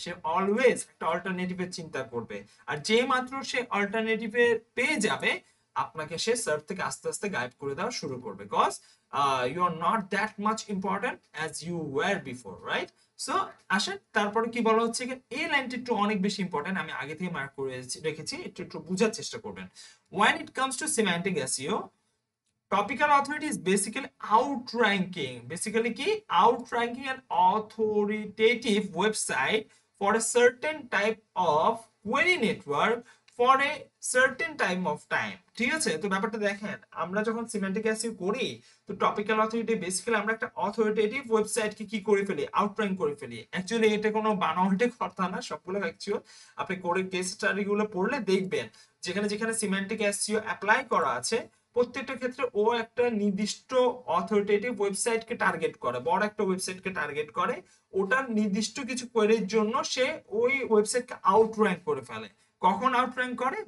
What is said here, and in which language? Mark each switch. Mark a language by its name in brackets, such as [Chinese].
[Bangla] সে always একটা অল্টারনেটিভের চিন্তা করবে, আর যে মাত্র সে অল্টারনেটিভে পেয়ে যাবে, আপনাকে সে সার্চ থেকে আস্তে আস্তে গায়েব করে দেওয়া শুরু করবে, [English] because you are not that much important as you were before, [Bangla] right? So আসেন, তারপরে কি বলা হচ্ছে, এই লাইনটা একটু অনেক বেশি ইম্পর্টেন্ট, আমি আগে থেকে মার্ক করে রেখেছি, একটু একটু বোঝার চেষ্টা করবেন। [English] When it comes to semantic SEO, topical authority is basically outranking, basically [Bangla] কি [English] outranking an authoritative website for a certain type of query network for a certain time of time, [Bangla] ঠিক আছে? তো ব্যাপারটা দেখেন, আমরা যখন সিমেন্টিক এসইও করি, তো টপিক্যাল অথরিটি বেসিক্যালি আমরা একটা অথরিটেটিভ ওয়েবসাইটকে কি করে ফেলি, আউটর্যাঙ্ক করে ফেলি। অ্যাকচুয়ালি এটা কোনো বানোয়াটে কথা না, সবগুলো অ্যাকচুয়াল আপনি কোডের কেস স্টাডিগুলো পড়লে দেখবেন, যেখানে যেখানে সিমেন্টিক এসইও অ্যাপ্লাই করা আছে, প্রত্যেকটা ক্ষেত্রে ও একটা নির্দিষ্ট অথরিটেটিভ ওয়েবসাইটকে টার্গেট করে, বড় একটা ওয়েবসাইটকে টার্গেট করে, ওটার নির্দিষ্ট কিছু কোয়েরির জন্য সে ওই ওয়েবসাইটকে আউটর্যাঙ্ক করে ফেলে। কখন আউটর্যাঙ্ক করে?